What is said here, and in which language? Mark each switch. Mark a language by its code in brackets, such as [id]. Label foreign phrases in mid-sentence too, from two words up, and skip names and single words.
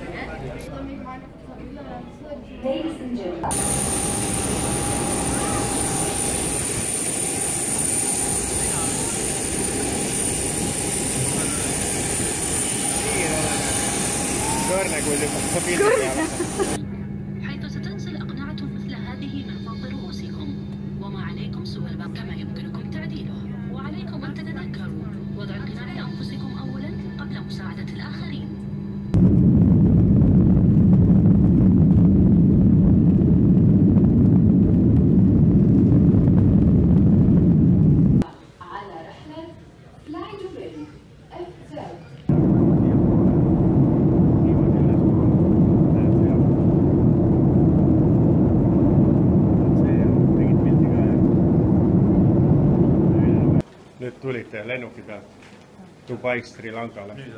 [et] Kõrne kui lükkab pildi peale. [ar] حيث ستنزل أقنعة مثل هذه من فوق رؤوسكم وما عليكم سوى الباب كما يمكنكم تعديله وعليكم أن تتذكروا وضع القناع لأنفسكم أولا قبل مساعدة الآخرين. على رحلة فلاي دبي FZ. [et] Nüüd tulite lennuki pealt Dubaist Sri Lankale.